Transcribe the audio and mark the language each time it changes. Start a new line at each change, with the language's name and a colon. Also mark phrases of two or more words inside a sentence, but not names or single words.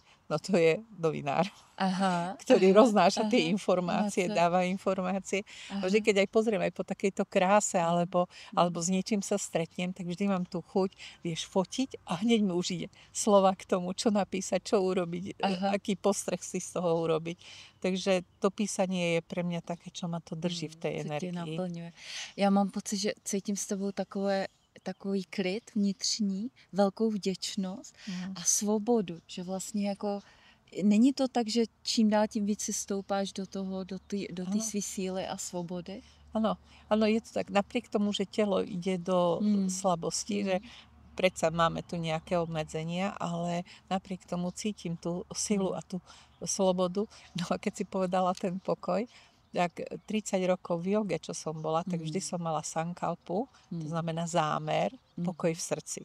Slovak: No to je novinár, ktorý roznáša tie informácie, dáva informácie. A vždy, keď aj pozriem aj po takejto kráse, alebo s niečím sa stretnem, tak vždy mám tú chuť, vieš, fotiť a hneď mi už ide slova k tomu, čo napísať, čo urobiť, aký postreh si z toho urobiť. Takže to písanie je pre mňa také, čo ma to drží v tej energii.
Czech: Já mám pocit, že cítím s tebou takový klid vnitřní, velkou vděčnost a svobodu, že vlastně jako není to tak, že čím dál tím víc si stoupáš do té své síly a svobody?
Slovak: Áno, je to tak. Napriek tomu, že telo ide do slabosti, že predsa máme tu nejaké obmedzenia, ale napriek tomu cítim tú silu a tú slobodu. No a keď si povedala ten pokoj, tak 30 rokov v joge, čo som bola, tak vždy som mala sankalpu, to znamená zámer, pokoj v srdci.